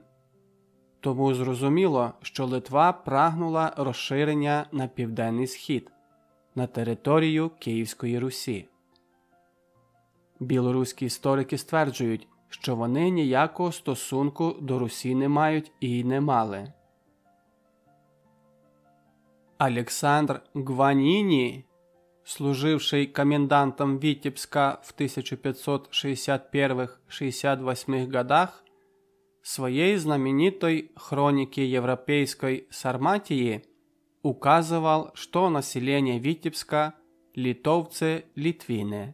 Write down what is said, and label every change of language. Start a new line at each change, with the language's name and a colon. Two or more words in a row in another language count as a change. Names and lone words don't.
Ukrainian: Тому зрозуміло, що Литва прагнула розширення на південний схід, на територію Київської Русі. Білоруські історики стверджують, що вони ніякого стосунку до Русі не мають і не мали.
Russian: Олександр Гваніні служивший комендантом Витебска в 1561-68 годах, своей знаменитой хронике Европейской Сарматии указывал, что население Витебска – литовцы-литвины.